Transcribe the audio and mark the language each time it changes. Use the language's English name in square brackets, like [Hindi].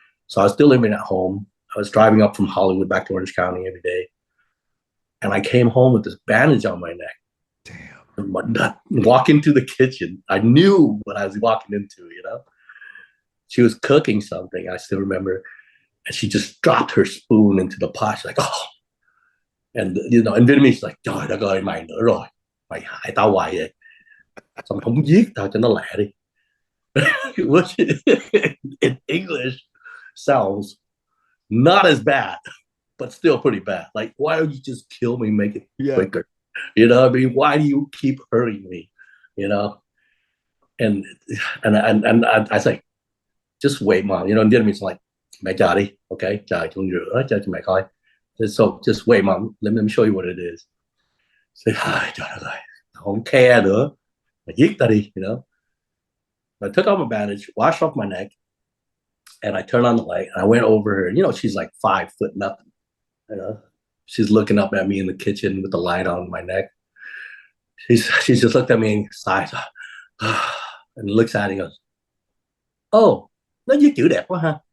[English] So I was still living at home. I was driving up from Hollywood back to Orange County every day. And I came home with this bandage on my neck. Damn. Walk into the kitchen. I knew what I was walking into, She was cooking something, I still remember. And she just dropped her spoon into the pot. She's like, oh. And, in Vietnamese, she's like, [Vietnamese] trời đất ơi, mày nữa rồi. Mày hại tao hoài vậy. Xong không giết tao cho nó lẹ đi. [English] Which in English sounds not as bad, but still pretty bad. Like, why don't you just kill me, make it quicker? I mean, why do you keep hurting me? And I say, just wait, mom. In Vietnamese, like, [Vietnamese] mẹ chờ đi, [English] okay? [Vietnamese] Chờ con rửa cho mẹ coi. [English] So just wait, mom. Let me show you what it is. Say, [Vietnamese] trời đất ơi, không care nữa. Mà giết ta đi, [English] I took off my bandage, washed off my neck, and I turned on the light, and I went over her. She's like 5 foot nothing. She's looking up at me in the kitchen with the light on my neck. She's just looked at me and sighs, and looks at it and goes, "Oh, [Vietnamese] nó viết chữ đẹp quá ha."